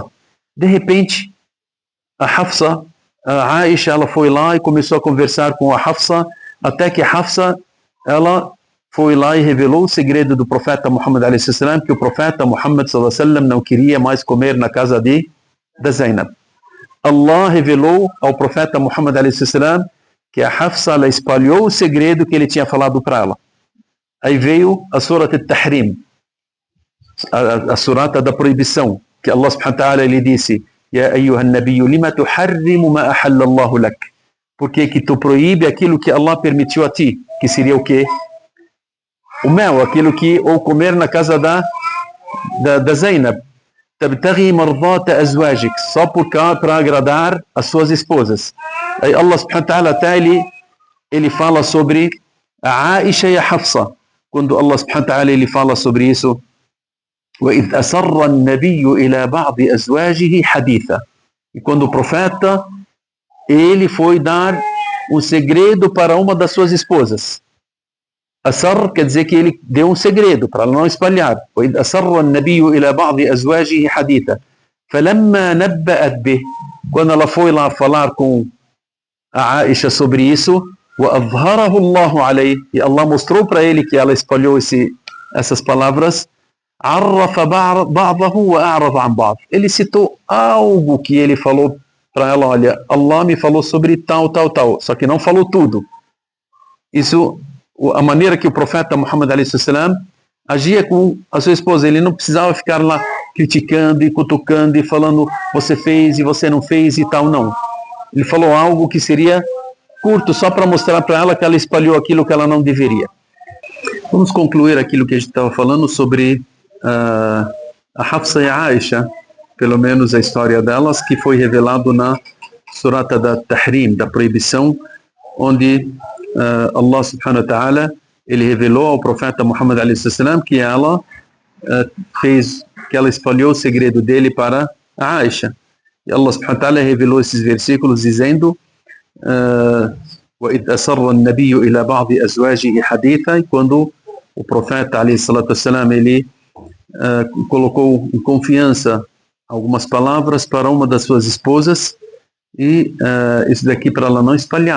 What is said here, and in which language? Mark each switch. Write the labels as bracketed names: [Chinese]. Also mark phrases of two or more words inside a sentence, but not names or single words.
[Portuguese] De repente, a Aisha, ela foi lá e começou a conversar com a Hafsa, até que a Hafsa, ela foi lá e revelou o segredo do profeta Muhammad a.s., que o profeta Muhammad s.a.w. não queria mais comer na casa da Zainab. Allah revelou ao profeta Muhammad a.s. que a Hafsa, ela espalhou o segredo que ele tinha falado para ela. Aí veio a Surat al-Tahrim, a surata da proibição, que Allah [Arabic] سبحانه وتعالى [Portuguese] lhe disse: [Arabic] يا أيها النبي لم تحرم ما أحل الله لك? [Portuguese] Por que tu proíbe aquilo que Allah permitiu a ti? Que seria o quê? O mel, aquilo que, ou comer na casa da Zainab. [Arabic] تبتغي مرضات أزواجك, [Portuguese] só para agradar as suas esposas. Aí Allah [Arabic] سبحانه وتعالى [Portuguese] até ele fala sobre a Aisha e a Hafsa. Quando Allah [Arabic] سبحانه وتعالى [Portuguese] ele fala sobre isso: [Arabic] وَإِذْ أَسَرَّ النَّبِيُّ إِلَى بَعْضِ أَزْوَاجِهِ حَدِيثًا. [Portuguese] E quando o profeta ele foi dar um segredo para uma das suas esposas. Asar quer dizer que ele deu um segredo para ela não espalhar. [Arabic] وَإِذْ أَسَرَّ النَّبِيُّ إِلَى بَعْضِ أَزْوَاجِهِ حَدِيثًا فَلَمَّا نَبَّأَتْ بِهِ. [Portuguese] Quando ela foi lá falar com a Aisha sobre isso, [Arabic] وَأَظْهَرَهُ اللَّهُ عَلَيْهِ, [Portuguese] e Allah mostrou para ele que ela espalhou essas palavras. [Arabic] عَرَّفَ بَعْضَهُ وَأَعْرَضَ عَنْ بَعْضٍ. [Portuguese] Ele citou algo que ele falou para ela: olha, Allah me falou sobre tal, só que não falou tudo. Isso, a maneira que o profeta Muhammad a.s. agia com a sua esposa. Ele não precisava ficar lá criticando e cutucando e falando: você fez e você não fez e tal, não. Ele falou algo que seria curto, só para mostrar para ela que ela espalhou aquilo que ela não deveria. Vamos concluir aquilo que a gente estava falando sobre a Hafsa e a Aisha, pelo menos a história delas, que foi revelado na surata da Tahrim, da proibição, onde Allah [Arabic] سبحانه وتعالى [Portuguese] ele revelou ao profeta Muhammad a.s. que ela espalhou o segredo dele para a Aisha. E Allah [Arabic] سبحانه وتعالى [Portuguese] revelou esses versículos dizendo: [Arabic] وَإِذْ أَسَرَّ النَّبِيُّ إِلَى بَعْضِ أَزْوَاجِهِ حَدِيثًا. [Portuguese] E quando o profeta ﷺ ele colocou em confiança algumas palavras para uma das suas esposas, e isso daqui para ela não espalhar.